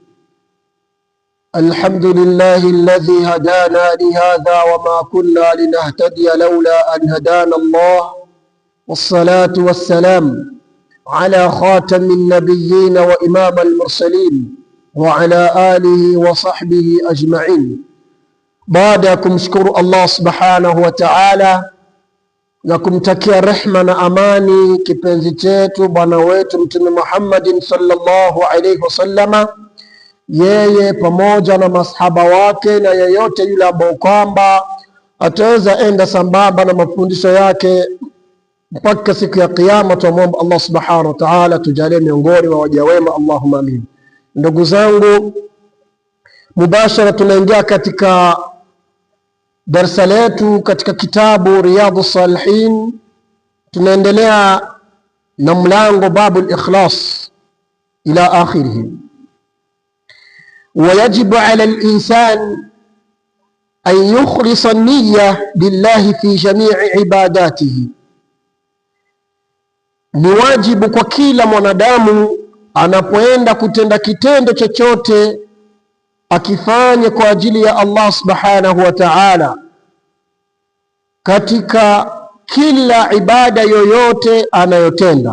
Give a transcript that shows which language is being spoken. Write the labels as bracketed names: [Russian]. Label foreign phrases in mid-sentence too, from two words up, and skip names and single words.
[Arabic] الحمد لله الذي هدانا لهذا وما كنا لنهتدي لولا أن هدانا الله، والصلاة والسلام على خاتم النبيين وإمام المرسلين وعلى آله وصحبه أجمعين. بعدكم شكر الله سبحانه وتعالى [Swahili] na kumtakia rehma na amani kipenzi chetu bwana wetu Mtume Muhammadin [Arabic] صلى الله عليه وسلم, [Swahili] yeye pamoja na masahaba wake na yeyote yule ambao kwamba ataweza enda sambamba na mafundisho yake mpaka siku ya Kiyama. Tuombe Allah [Arabic] سبحانه وتعالى [Swahili] tujalie miongoni wa waja wema, [Arabic] اللهم آمين. [Swahili] Ndugu zangu, mubashara tunaingia katika darsa letu katika kitabu Riyadhus Salihin. Tunaendelea na mlango [Arabic] باب الإخلاص إلى آخره. ويجب على الإنسان أن يخلص النية لله في جميع عباداته, [Swahili] ni wajibu kwa kila mwanadamu anapoenda kutenda kitendo chochote akifanye kwa ajili ya Allah [Arabic] سبحانه وتعالى, [Swahili] katika kila ibada yoyote anayotenda.